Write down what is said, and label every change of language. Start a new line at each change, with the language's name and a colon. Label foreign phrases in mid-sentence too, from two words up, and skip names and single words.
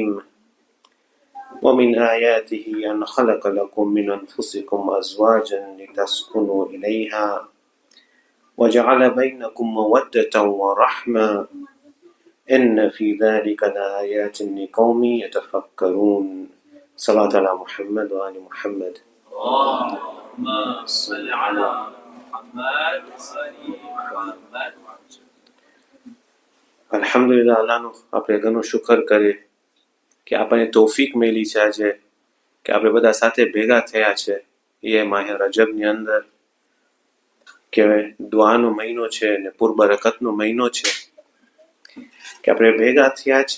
Arabic: ومن آياته أن خلق لكم من أنفسكم أزواجا لتسكنوا إليها وجعل بينكم مودة ورحمة إن في ذلك لآيات لقوم يتفكرون. صلاة على محمد وآل محمد. اللهم صل على محمد محمد.
Gujarati: અલ્હમ્દુલિલ્લાહ, અલ્લાહનો આપણે ઘણો શુકર કરીએ કે આપણને તૌફીક મળી છે આજે કે આપણે બધા સાથે ભેગા થયા છે એ માહે રજબની અંદર કે દુઆનો મહિનો છે અને પૂરબરકતનો મહિનો છે કે આપણે ભેગા થયા છે.